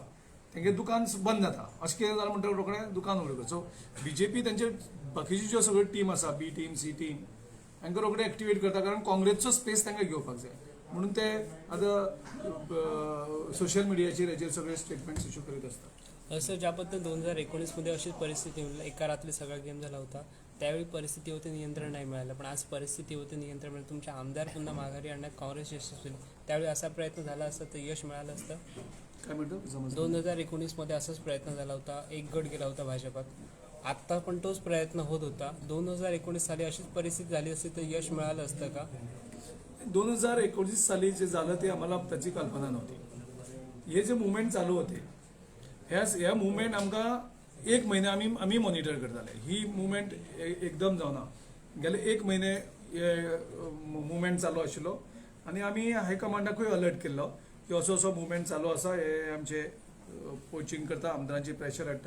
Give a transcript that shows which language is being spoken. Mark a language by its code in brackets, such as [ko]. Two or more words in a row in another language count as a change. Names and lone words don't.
[kok] तेंगे दुकान बंद जाता अशें कितें जालें म्हणटकीर रोखडें दुकान उगडपाक. सो बीजेपी तेंचे बाकीच्यो ज्यो सगळ्यो टीम आसा [en] B team C team [kok] तांकां रोखडें एक्टिवेट करता. कारण काँग्रेसचो स्पेस तांकां घेवपाक जाय म्हणून ते आतां सोशल मिडियाचेर हेचेर सगळे [en] statements issue [kok] करीत आसतात. [mr] असं ज्या पद्धतीने 2019 अशीच परिस्थिती एका रात्री सगळा गेम झाला होता. त्यावेळी परिस्थितीवरती नियंत्रण नाही मिळालं. पण आज परिस्थितीवरती नियंत्रण मिळालं. तुमचे आमदार पुन्हा माघारी आणण्यात काँग्रेस यशस्वी. त्यावेळी असा प्रयत्न झाला असता तर यश मिळालं असतं. काय म्हणतो 2019 असाच प्रयत्न झाला होता. एक गट गेला होता भाजपात. आत्ता पण तोच प्रयत्न होत होता. 2019 साली अशीच परिस्थिती झाली असती तर यश मिळालं असतं का? 2019 साली जे झालं ते आम्हाला त्याची कल्पना नव्हती. [kok] हे जे मुवमेंट चालू होते ह्या मुवमेंट आमकां एक म्हयने आमी मॉनिटर करताले. ही मुवमेंट एकदम जावना. गेले एक म्हयने मुवमेंट चालू आशिल्लो आनी आमी हायकमांडाकूय अलर्ट केल्लो की असो असो मुवमेंट चालू आसा. हे आमचे पोचिंग करता आमदारांची प्रेशर हाडटा.